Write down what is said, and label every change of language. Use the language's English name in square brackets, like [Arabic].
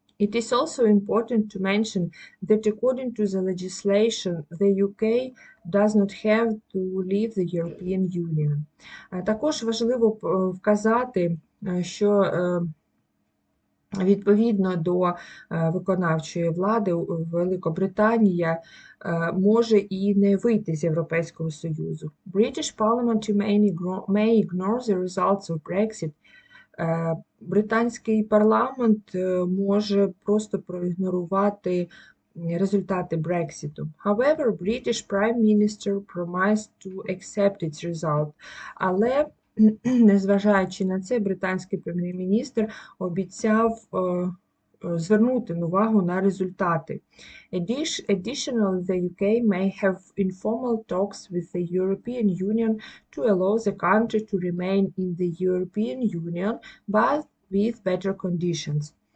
[English] It is also important to mention that according to the legislation, the UK does not have to leave the European Union. [Ukrainian] Також важливо вказати, що відповідно до виконавчої влади, Великобританія може і не вийти з Європейського Союзу. [English] British Parliament may ignore the results of Brexit. [Ukrainian] Британський парламент може просто проігнорувати результати Брекситу. [English] However, British Prime Minister promised to accept its result. [Ukrainian] Але незважаючи на це, британський прем'єр-міністр обіцяв звернути увагу на результати. [English] Additionally, the UK may have informal talks with the European Union to allow the country to remain in the European Union, but with better conditions.